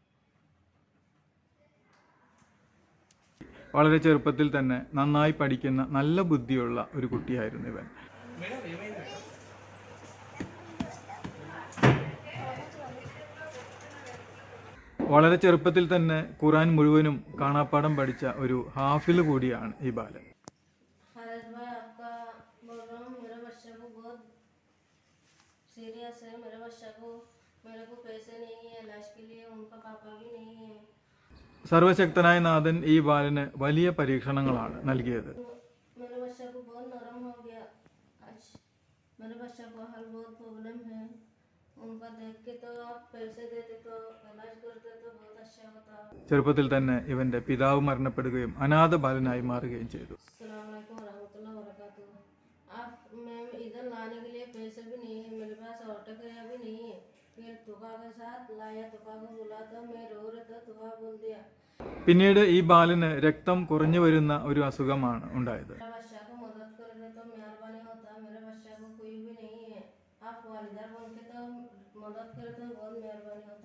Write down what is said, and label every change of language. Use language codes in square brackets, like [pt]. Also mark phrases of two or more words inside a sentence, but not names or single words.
[ml] വളരെ ചെറുപ്പത്തിൽ തന്നെ നന്നായി പഠിക്കുന്ന നല്ല ബുദ്ധിയുള്ള ഒരു കുട്ടിയായിരുന്നു ഇവൻ. വളരെ ചെറുപ്പത്തിൽ തന്നെ ഖുർആൻ മുഴുവനും കാണാപ്പാഠം പഠിച്ച ഒരു ഹാഫിള് കൂടിയാണ് ഈ ബാലൻ. [hi] सीरियस है। मेरे को पैसे नहीं है इलाज के लिए, उनका पापा भी नहीं है। [ml] സർവശക്തനായ നാഥൻ ഈ ബാലന് വലിയ പരീക്ഷണങ്ങളാണ് നൽകിയത്. [hi] मेरे बच्चा को बहुत नरम हो गया आज। मेरे बच्चा को हर बहुत प्रॉब्लम है, उनका देख के तो आप पैसे देते तो इलाज करते तो बहुत अच्छा होता। [ml] ചെറുപ്പത്തിൽ തന്നെ ഇവന്റെ പിതാവ് മരണപ്പെടുകയും അനാഥ ബാലനായി മാറുകയും ചെയ്തു. [ar] السلام عليكم ورحمة الله وبركاته. [hi] आप मैं इधर लाने के लिए पैसे भी नहीं है, मेरे पास ऑटो किराया भी नहीं है। फिर तुका के साथ लाया, तुका को बुला तो मैं रो रहा था, तुका बोल दिया। [ml] പിന്നീട് ഈ ബാലന് രക്തം കുറഞ്ഞു വരുന്ന ഒരു അസുഖമാണ് ഉണ്ടായത്. [hi] मेरे बच्चा को मदद कर दे तो मेहरबानी होता। मेरे बच्चा को कोई भी नहीं है, आप वालिदा बन के तो मदद करे तो बहुत मेहरबानी होता।